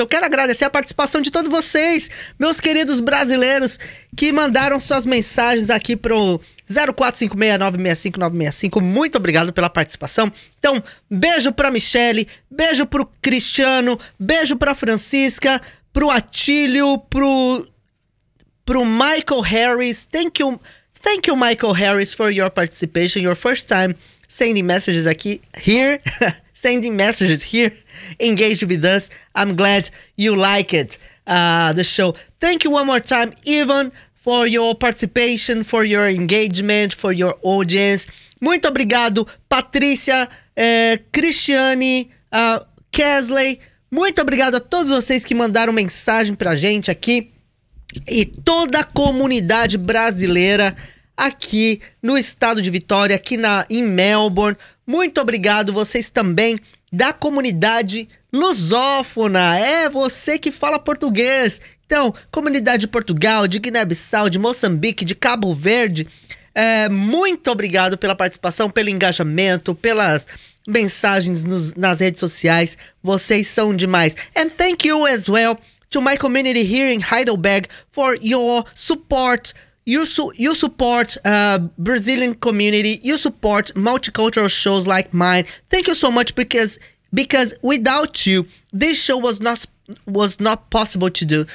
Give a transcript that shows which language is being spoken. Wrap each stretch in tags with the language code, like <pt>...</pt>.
<pt>Eu quero agradecer a participação de todos vocês, meus queridos brasileiros, que mandaram suas mensagens aqui para o 04569-65965. Muito obrigado pela participação. Então, beijo para a Michelle, beijo para o Cristiano, beijo para a Francisca, para o Atílio, para o Michael Harris.</pt> <en>Thank you, Michael Harris, for your participation, your first time sending messages</en> <pt>aqui,</pt> <en>here, sending messages here, engaged with us. I'm glad you like it, the show. Thank you one more time, Ivan, for your participation, for your engagement, for your audience.</en> <pt>Muito obrigado, Patrícia, Cristiane, Kesley. Muito obrigado a todos vocês que mandaram mensagem pra gente aqui e toda a comunidade brasileira aqui no estado de Vitória, aqui em Melbourne. Muito obrigado vocês também da comunidade lusófona. É você que fala português. Então, comunidade de Portugal, de Guiné-Bissau, de Moçambique, de Cabo Verde. É, muito obrigado pela participação, pelo engajamento, pelas mensagens nas redes sociais. Vocês são demais.</pt> <en>And thank you as well to my community here in Heidelberg for your support. You support Brazilian community. You support multicultural shows like mine. Thank you so much because without you, this show was not possible to do.</en>